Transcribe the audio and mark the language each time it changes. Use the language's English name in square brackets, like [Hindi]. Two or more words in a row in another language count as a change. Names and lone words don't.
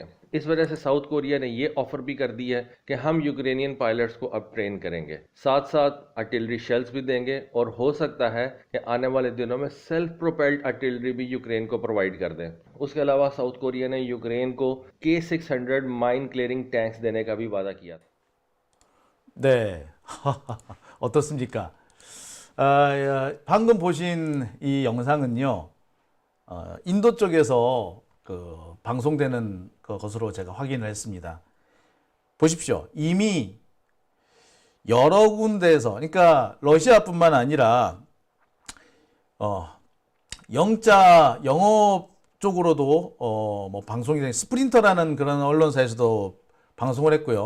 [Hindi] इस वजह से साउथ कोरिया ने ये ऑफ़र भी कर दी है कि हम [English] Ukrainian pilots [Hindi] को अब ट्रेन करेंगे, साथ साथ [English] artillery shells [Hindi] भी देंगे और हो सकता है कि आने वाले दिनों में [English] self propelled artillery [Hindi] भी यूक्रेन को प्रोवाइड कर दें। उसके अलावा साउथ कोरिया ने यूक्रेन को K-600 [English] mine clearing tanks [Hindi] देने का भी वादा किया था। [Korean] 네. 어떻습니까? 방금 보신 이 영상은요, 인도 쪽에서 그 방송되는 것으로 제가 확인을 했습니다. 보십시오. 이미 여러 군데에서, 그러니까 러시아뿐만 아니라, 영어 쪽으로도, 뭐 방송이 된 스프린터라는 그런 언론사에서도 방송을 했고요.